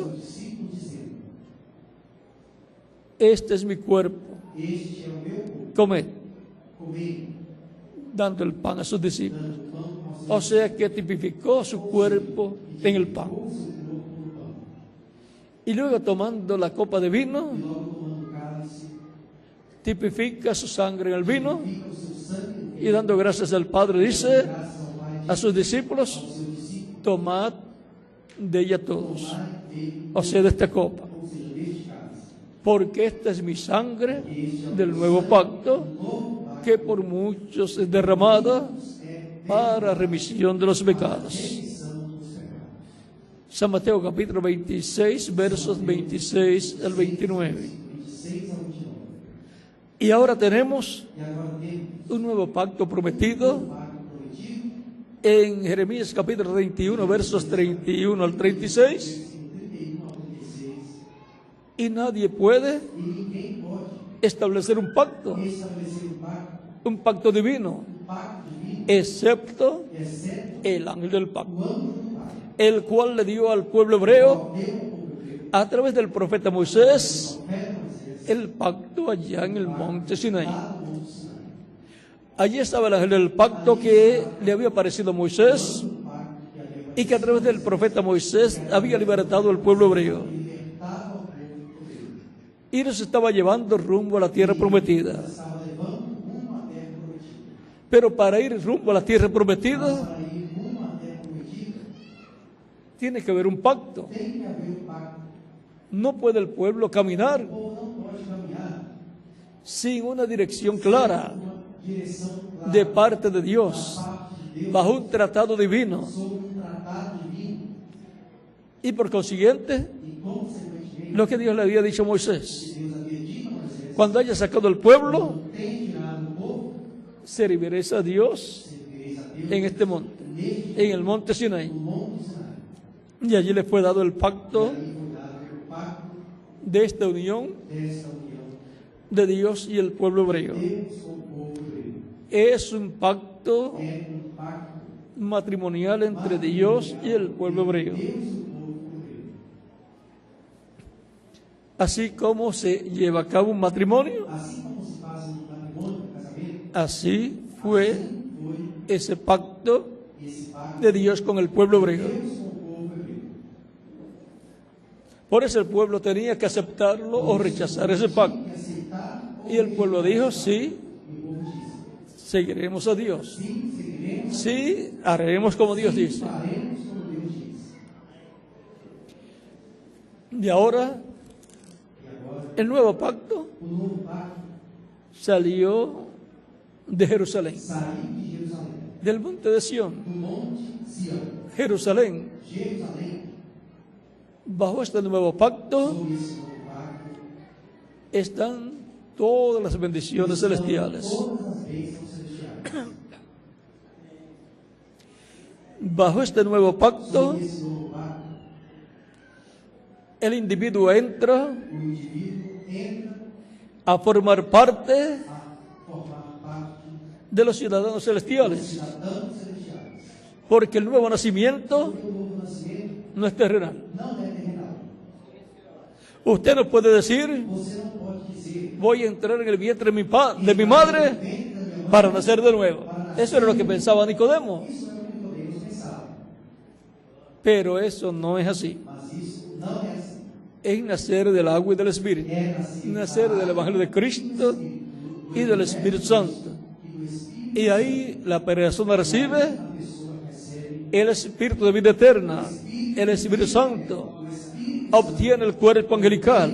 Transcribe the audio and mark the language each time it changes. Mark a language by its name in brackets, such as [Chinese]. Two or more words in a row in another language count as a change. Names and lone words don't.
[Portuguese] seus discípulos dizendo: [Spanish] este es mi cuerpo, [Portuguese] Este é o meu corpo, [Spanish] comed, [Portuguese] comei, [Spanish] dando el pan a sus discípulos. [Portuguese] dando pão aos seus [Spanish] O sea que tipificó su cuerpo en el pan. [Portuguese] corpo no pão. [Spanish] Y luego tomando la copa de vino, [Portuguese] E logo tomando o cálice, [Spanish] tipifica su sangre en el vino [Portuguese] fica o seu sangue [Spanish] y dando gracias al Padre dice [Portuguese] graças ao Pai, [Spanish] a sus discípulos: [Portuguese] aos seus discípulos, [Spanish] tomad de ella todos, [Portuguese] dele, [Spanish] o sea, de esta copa, [Portuguese] ou seja, deste cálice. [Spanish] porque esta es mi sangre [Portuguese] Este é o [Spanish] del nuevo pacto [Portuguese] novo pacto, [Spanish] que por muchos es derramada [Portuguese] é [Spanish] para remisión de los pecados. [Portuguese] remissão dos pecados. [Spanish] San Mateo capítulo 26, versos 26 al 29. [Portuguese] 26 ao 29. [Spanish] Y ahora tenemos [Portuguese] E agora temos [Spanish] un nuevo pacto prometido [Portuguese] o pacto prometido, [Spanish] en Jeremías capítulo 31, versos 31 al 36. [Portuguese] 31 ao 36. [Spanish] Y nadie puede [Portuguese] E ninguém pode [Spanish] establecer un pacto [Portuguese] estabelecer [Spanish] divino, [Portuguese] pacto divino, [Spanish] excepto [Portuguese] exceto [Spanish] el ángel del pacto, [Portuguese] o âmbito do Pai, [Spanish] el cual le dio al pueblo hebreo, [Portuguese] deu ao povo hebreu, [Spanish] a través del profeta Moisés, [Portuguese] profeta Moisés, [Spanish] el pacto allá en el monte Sinaí. [Portuguese] lá no Monte Sinai. [Spanish] Allí estaba el ángel del pacto que le había aparecido a Moisés [Portuguese] Um pacto que havia [Spanish] y que a través del profeta Moisés había libertado al pueblo hebreo [Portuguese] libertado ao povo hebreu. [Spanish] y nos estaba llevando rumbo a la tierra prometida. [Portuguese] Estava levando rumo à terra prometida. [Spanish] Pero para ir rumbo a la tierra prometida [Portuguese] Para ir rumo à terra prometida, [Spanish] tiene que haber un pacto. [Portuguese] tem que haver um pacto. [Spanish] No puede el pueblo caminar [Portuguese] O povo não pode caminhar [Spanish] sin una dirección clara [Portuguese] uma direção clara [Spanish] de parte de Dios, [Portuguese] da parte de Deus [Spanish] bajo un tratado divino. [Portuguese] sobre um tratado divino. [Spanish] Y por consiguiente, [Portuguese] E, consequentemente, [Spanish] lo que Dios le había dicho a Moisés: [Portuguese] Deus havia dito a Moisés: [Spanish] cuando haya sacado al pueblo, [Portuguese] tem tirado o povo, [Spanish] serviréis a Dios [Portuguese] servireis a Deus [Spanish] en este monte, [Portuguese] neste [Spanish] en el monte Sinaí. [Portuguese] Monte Sinai. [Spanish] Y allí le fue dado el pacto [Portuguese] Ali foi dado o pacto [Spanish] de esta unión [Portuguese] desta união. [Spanish] de Dios y el pueblo hebreo. [Portuguese] Deus com o povo hebreu. [Spanish] Es un pacto [Portuguese] É um pacto [Spanish] matrimonial entre Dios y el pueblo hebreo. [Portuguese] Deus e o povo hebreu. [Spanish] Así como se lleva a cabo un matrimonio, [Portuguese] Assim como se faz um matrimônio, um casamento, [Spanish] así fue [Portuguese] foi [Spanish] ese pacto [Portuguese] esse pacto [Spanish] de Dios con el pueblo [Portuguese] de [Spanish] hebreo. [Portuguese] Deus com o povo hebreu. [Spanish] Por eso el pueblo tenía que aceptarlo o rechazar ese pacto. [Portuguese] Tem que aceitar ou [Spanish] Y el pueblo dijo, sí, [Portuguese] e o povo disse: [Spanish] seguiremos a Dios. [Portuguese] sim, seguiremos, [Spanish] Sí, haremos como Dios dice. [Portuguese] faremos como Deus diz. [Spanish] Y ahora, [Portuguese] E agora, [Spanish] el nuevo pacto [Portuguese] o novo pacto [Spanish] salió de Jerusalén, [Portuguese] saiu de Jerusalém, [Spanish] del monte de Sión. [Portuguese] do monte Sião. [Spanish] Jerusalén, [Portuguese] Jerusalém, [Spanish] bajo este nuevo pacto, [Portuguese] sob esse novo pacto, [Spanish] están todas las bendiciones celestiales. [Portuguese] todas as bênçãos celestiais. [Spanish] Bajo este nuevo pacto, [Portuguese] Sob esse novo pacto, [Spanish] el individuo entra [Portuguese] o indivíduo entra [Spanish] a formar parte [Portuguese] a formar parte [Spanish] de los ciudadanos [Portuguese] dos [Spanish] celestiales, [Portuguese] cidadãos celestiais. [Spanish] porque el nuevo nacimiento [Portuguese] Porque o novo nascimento [Spanish] no es terrenal. [Portuguese] não é terrenal. [Spanish] Usted no puede decir, [Portuguese] Você não pode dizer, [Spanish] voy a entrar en el vientre de mi madre [Portuguese] vem da minha [Spanish] para [Portuguese] mãe, [Spanish] nacer de nuevo. Eso era lo que pensaba Nicodemo, [Portuguese] isso é o que Nicodemos pensava. [Spanish] pero eso no es así. [Portuguese] Mas isso não é assim. [Spanish] Es nacer del agua y del Espíritu, [Portuguese] É nascer, [Spanish] nacer del Evangelio de Cristo y del Espíritu Santo. [Portuguese] e do Espírito, [Spanish] Y ahí la persona recibe [Portuguese] a pessoa recebe [Spanish] el Espíritu de vida eterna, el Espíritu Santo, obtiene el cuerpo angelical